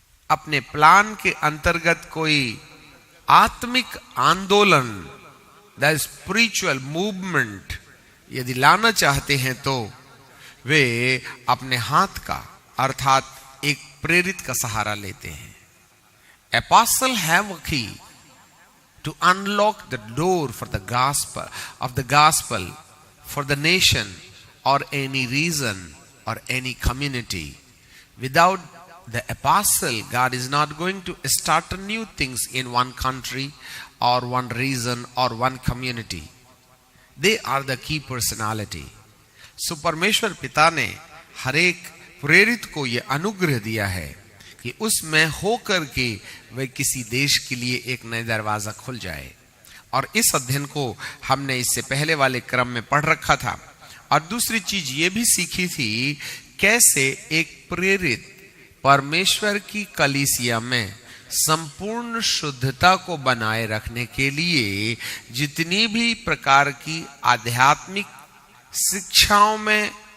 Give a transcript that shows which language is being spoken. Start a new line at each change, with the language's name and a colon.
Hindi: अपने प्लान के अंतर्गत कोई आत्मिक आंदोलन,
English: the spiritual movement
Hindi: यदि लाना चाहते हैं, तो वे अपने हाथ का अर्थात एक प्रेरित का सहारा लेते हैं।
English: Apostle have a key to unlock the door for the gospel for the nation or any region or any community. Without the apostle, God is not going to start new things in one country or one region or one community. They are the key personality.
Hindi: So परमेश्वर पिता ने हर एक प्रेरित को यह अनुग्रह दिया है कि उसमें होकर के वह किसी देश के लिए एक नया दरवाजा खुल जाए। और इस अध्ययन को हमने इससे पहले वाले क्रम में पढ़ रखा था। और दूसरी चीज ये भी सीखी थी कैसे एक प्रेरित परमेश्वर की कलीसिया में संपूर्ण शुद्धता को बनाए रखने के लिए जितनी भी प्रकार की आध्यात्मिक शिक्षाओं में